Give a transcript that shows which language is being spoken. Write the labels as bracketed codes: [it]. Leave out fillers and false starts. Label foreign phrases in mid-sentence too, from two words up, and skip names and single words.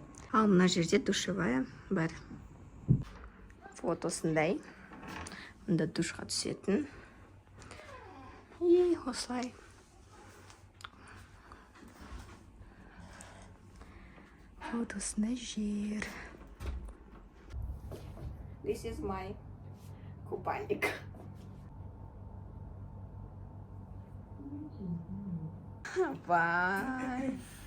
[kk] Ал мына жерде душевая бар. Вот осындай. Мұнда душқа түсетін. И осылай. Вот осындай жер. [en] This is my купальник. Бай.